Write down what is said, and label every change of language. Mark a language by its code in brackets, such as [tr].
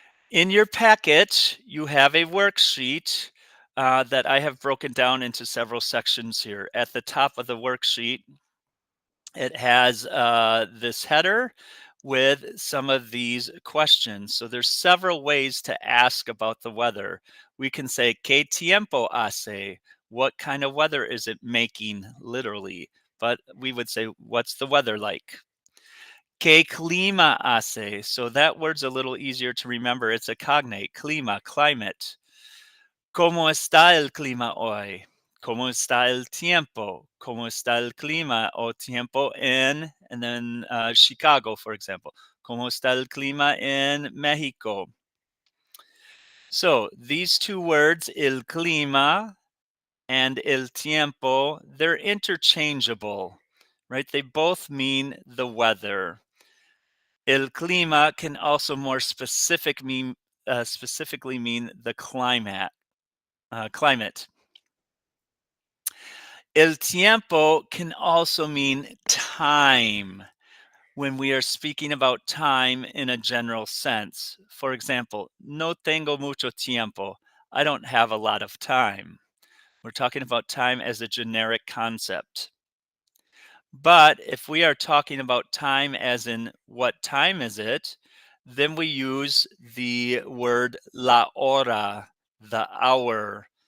[en] In your packet, you have a worksheet that I have broken down into several sections here. At the top of the worksheet, it has this header with some of these questions. So there's several ways to ask about the weather. [es] We can say, ¿Qué tiempo hace? [en] What kind of weather is it making, literally? But we would say, what's the weather like? [es] ¿Qué clima hace? [en] So that word's a little easier to remember. It's a cognate, clima, climate. [es] ¿Cómo está el clima hoy? ¿Cómo está el tiempo? ¿Cómo está el clima o tiempo en, [en] and then Chicago, for example? [es] ¿Cómo está el clima en Mexico? [en] So these two words, el clima and el tiempo, they're interchangeable, right? They both mean the weather. El clima can also more specifically mean the climate. El tiempo can also mean time when we are speaking about time in a general sense. For example, [es] no tengo mucho tiempo. [en] I don't have a lot of time. We're talking about time as a generic concept. But if we are talking about time as in what time is it, then we use the word la hora, the hour.